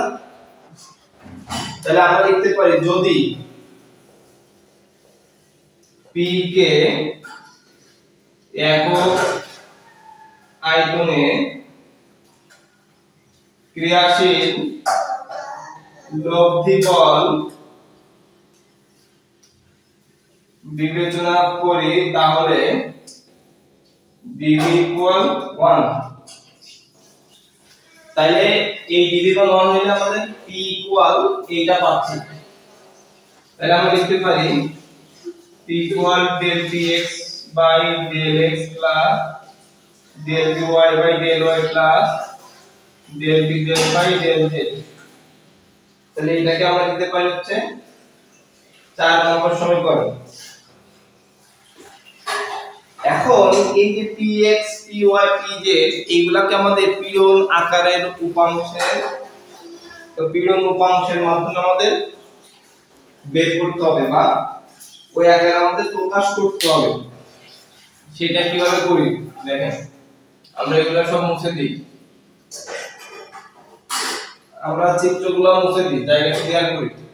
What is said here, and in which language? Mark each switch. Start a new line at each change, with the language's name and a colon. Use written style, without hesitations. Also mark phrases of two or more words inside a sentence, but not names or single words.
Bangla: তাহলে আমরা লিখতে পারি যদি p কে একক আয়তনে ক্রিয়াশীল লব্ধি বল বিবেচনা করি তাহলে dv equal 1, তাহলে এই dv equal 1 হলে আমাদের p equal এইটা পাচ্ছি, তাহলে আমরা লিখতে পারি p equal
English: del px by del x plus del py by del y plus del pz by del z,
Bangla: তাহলে এটাকে আমরা লিখতে পারি হচ্ছে 4 নম্বর সমীকরণ। এখন এই যে px py pz এইগুলাকে আমাদের পীড়ন আকারের উপাংশের, তো পীড়ন উপাংশের মাধ্যমে আমাদের বের করতে হবে বা ওই আকারে আমাদের প্রকাশ করতে হবে, সেটা কিভাবে করি দেখেন, আমরা এগুলা সব মুছে দিই, আমরা চিত্রগুলো মুছে দিই, জায়গা ক্লিয়ার করি।